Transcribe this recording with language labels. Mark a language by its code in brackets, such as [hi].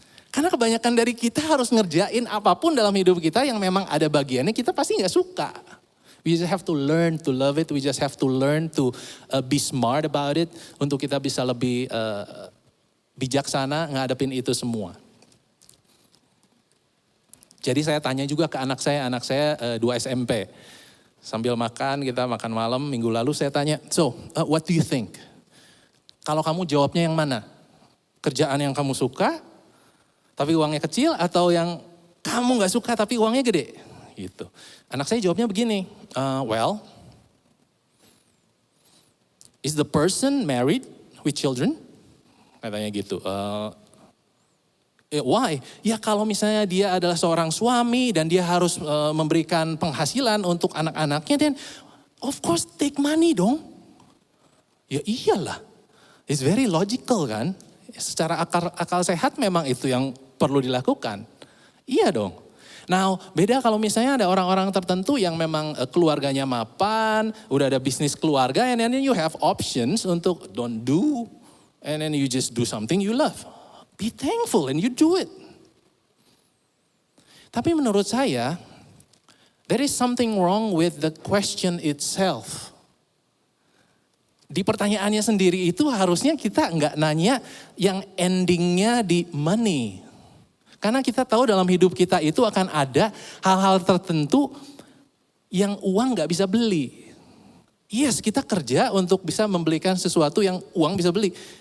[id] Karena kebanyakan dari kita harus ngerjain apapun dalam hidup kita yang memang ada bagiannya kita pasti gak suka. [en] We just have to learn to love it. We just have to learn to be smart about it. [id] Untuk kita bisa lebih bijaksana ngadepin itu semua. Jadi saya tanya juga ke anak saya 2 SMP. Sambil makan, kita makan malam minggu lalu saya tanya, [en] so what do you think? [id] Kalau kamu jawabnya yang mana? Kerjaan yang kamu suka, tapi uangnya kecil, atau yang kamu gak suka tapi uangnya gede? Gitu. Anak saya jawabnya begini, [en] well, is the person married with children? [id] Katanya gitu. [en] Why? [id] Ya kalau misalnya dia adalah seorang suami dan dia harus memberikan penghasilan untuk anak-anaknya, [en] then of course take money [id] dong. Ya iyalah, [en] it's very logical [id] kan. Secara akal sehat memang itu yang perlu dilakukan. Iya dong. Nah beda kalau misalnya ada orang-orang tertentu yang memang keluarganya mapan, udah ada bisnis keluarga, [en] and then you have options [id] untuk [en] don't do, and then you just do something you love. Be thankful and you do it. [id] Tapi menurut saya, [en] there is something wrong with the question itself. [id] Di pertanyaannya sendiri itu harusnya kita nggak nanya yang endingnya di money. Karena kita tahu dalam hidup kita itu akan ada hal-hal tertentu yang uang nggak bisa beli. Yes, kita kerja untuk bisa membelikan sesuatu yang uang bisa beli.